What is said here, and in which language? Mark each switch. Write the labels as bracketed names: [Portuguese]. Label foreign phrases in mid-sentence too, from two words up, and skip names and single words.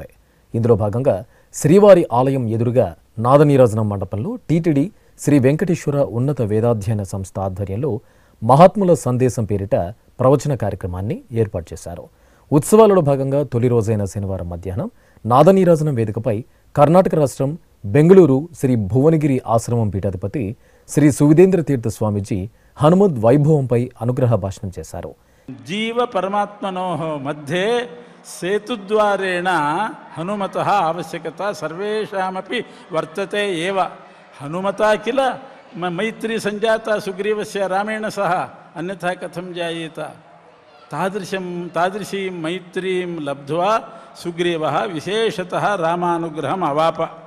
[Telugu] ఇందులో భాగంగా శ్రీవారి ఆలయం ఎదురుగా నాదనీరాజనం మండపంలో టీటీడీ శ్రీ వెంకటేశ్వర ఉన్నత వేదాధ్యయన సంస్థ ఆధ్వర్యంలో మహాత్ముల సందేశం పేరిట ప్రవచన కార్యక్రమాన్ని ఏర్పాటు చేశారు. ఉత్సవాలలో భాగంగా తొలి రోజైన శనివారం మధ్యాహ్నం నాదనీరాజనం వేదికపై కర్ణాటక రాష్ట్రం బెంగళూరు శ్రీ భువనగిరి ఆశ్రమం పీఠాధిపతి శ్రీ సువిదేంద్ర తీర్థ స్వామీజీ హనుమద్ వైభవంపై అనుగ్రహ భాషణం చేశారు. [Sanskrit] जीवपरमात्मनोः मध्ये सेतुद्वारेण हनुमतः आवश्यकता सर्वेषामपि वर्तते एव। हनुमता किल मैत्री संजाता सुग्रीवस्य रामेण सह, अन्यथा कथं जायेत। तादृशीं मैत्रीं लब्ध्वा सुग्रीवः विशेषतः रामानुग्रहम् अवाप।